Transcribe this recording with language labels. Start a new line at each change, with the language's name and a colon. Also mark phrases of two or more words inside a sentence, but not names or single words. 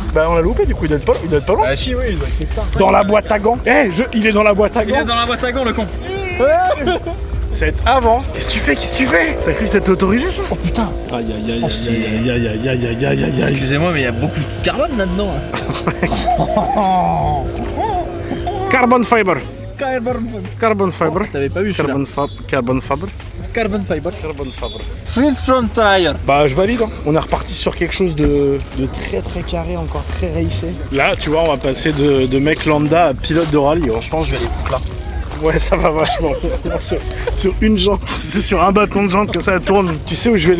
French: Bah on l'a loupé du coup, il doit être pas loin. Ah si, oui, il doit être quelque part. Dans la boîte à gants. Il est dans la boîte à Il est gants. dans la boîte à gants, le con. C'est avant. Qu'est-ce que tu fais? T'as cru que c'était autorisé ça? Oh putain. Aïe aïe aïe aïe aïe aïe aïe aïe aïe aïe aïe. Excusez-moi, mais il y a beaucoup de carbone là-dedans.
English: Carbon fiber. Carbon. Carbon fiber. T'avais pas vu celui-là. Carbon fiber. Carbon fiber. Carbon fiber. Free front tire.
French: Bah je valide. Hein. On est reparti sur quelque chose de très très carré, encore très racé. Là tu vois on va passer de mec lambda à pilote de rallye. Oh. Je pense que je vais aller foutre là. Ouais ça va vachement. sur une jante, c'est sur un bâton de jante comme ça elle tourne.